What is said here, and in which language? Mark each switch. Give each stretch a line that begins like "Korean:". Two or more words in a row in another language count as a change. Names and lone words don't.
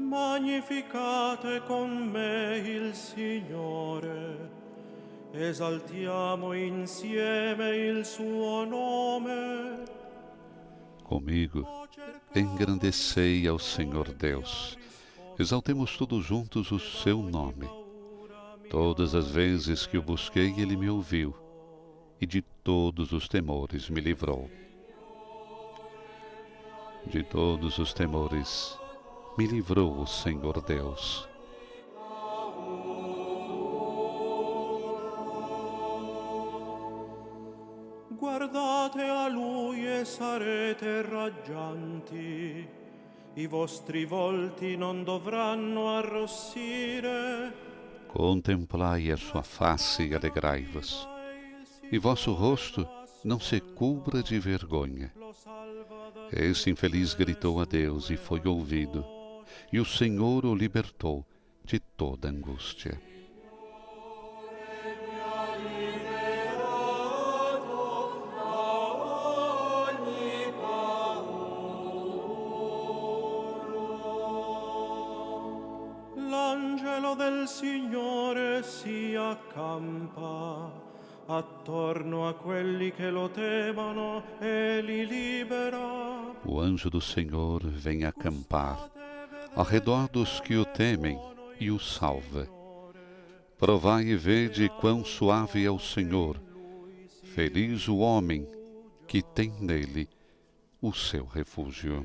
Italian: Magnificate con me il Signore, esaltiamo insieme il suo nome.
Portuguese: Comigo, engrandecei ao Senhor Deus. Exaltemos todos juntos o seu nome. Todas as vezes que o busquei, ele me ouviu, e de todos os temores me livrou. De todos os temores me livrou o Senhor Deus.
Italian: Guardate a Lui e sarete raggianti, i vostri volti non dovranno arrossire.
Portuguese: Contemplai a sua face e alegrai-vos, e vosso rosto não se cubra de vergonha. Este infeliz gritou a Deus e foi ouvido, e o Senhor o libertou de toda angústia.
Italian: L'angelo del Signore si accampa attorno a quelli che lo temono e li libera.
Portuguese: O anjo do Senhor vem acampar ao redor dos que o temem e o salva. Provai e vede quão suave é o Senhor. Feliz o homem que tem nele o seu refúgio.